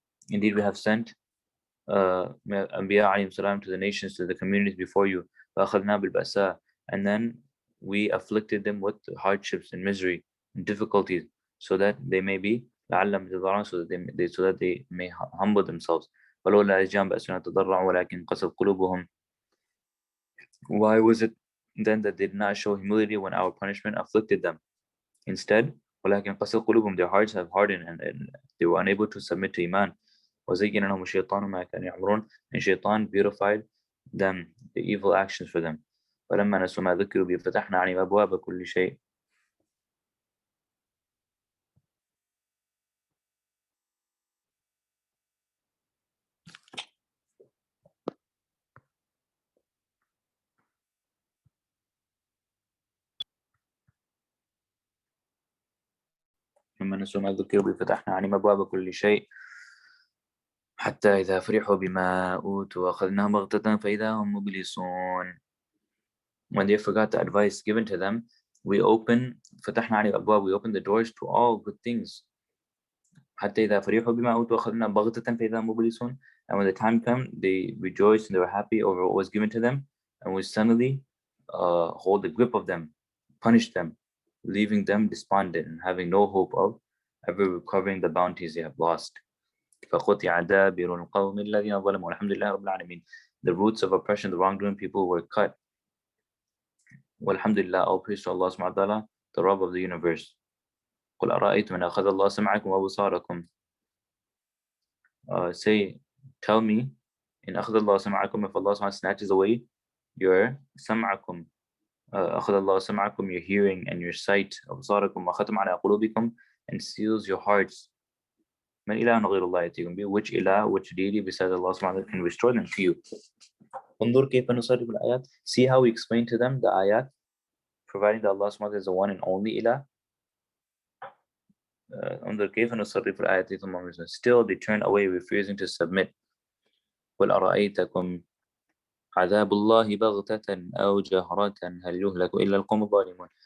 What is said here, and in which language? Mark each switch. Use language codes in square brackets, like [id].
[en] Indeed, we have sent Anbiya alayhim salam to the nations, to the communities before you. [ar] فأخذنا بالبأساء, [en] and then we afflicted them with hardships and misery and difficulties, so that they may be [ar] لعلهم يتضرعون, [en] so that they may humble themselves. [ar] ولولا إذ جاءهم بأسنا تضرعوا ولكن قست قلوبهم. [en] Why was it then that they did not show humility when our punishment afflicted them? Instead, [ar] ولكن قست قلوبهم, [en] their hearts have hardened and they were unable to submit to Iman. [ar] وزين لهم الشيطان ما كانوا يعملون, [en] and Shaitan beautified them, the evil actions for them. [ar] فلما نسوا ما ذكروا به فتحنا عليهم أبواب كل شيء. لما نسوا ما ذكروا به فتحنا عليهم أبواب كل شيء حتى إذا فرحوا بما أوتوا أخذناهم بغتة فإذا هم مبلسون. [en] When they forgot the advice given to them, we open [ar] فتحنا عليهم أبواب, [en] we open the doors to all good things. [ar] حتى إذا فرحوا بما أوتوا أخذنا بغتة فإذا هم مبلسون. [en] And when the time came, they rejoiced and they were happy over what was given to them, and we suddenly hold the grip of them, punish them, leaving them despondent and having no hope of ever recovering the bounties they have lost. [ar] فقطع دابر القوم الذين ظلموا والحمد لله رب العالمين. [en] The roots of oppression, the wrongdoing people were cut. [ar] والحمد لله, [en] all praise to Allah subhanahu wa ta'ala, the Rabb of the universe. [ar] قل أرأيتم إن أخذ الله سمعكم وأبصاركم. [en] Say, tell me, [ar] إن أخذ الله سمعكم, [en] if Allah subhanahu wa ta'ala snatches away your سمعكم, [ar] أخذ الله سمعكم, [en] your hearing and your sight, [ar] أبصاركم وختم على قلوبكم, [en] and seals your hearts. [ar] من إله غير الله يأتيكم به, [en] which ilah, which deity besides Allah subhanahu wa ta'ala can restore them to you. [ar] انظر كيف نصرف الآيات. [en] See how we explain to them the ayat, providing that Allah subhanahu wa ta'ala is the one and only ilah. [ar] انظر كيف نصرف الآيات ثم نصرف. [en] Still they turn away, refusing to submit. [ar] قل أرأيتكم عذاب الله بغتة أو جهرة هل يهلك إلا القوم الظالمون.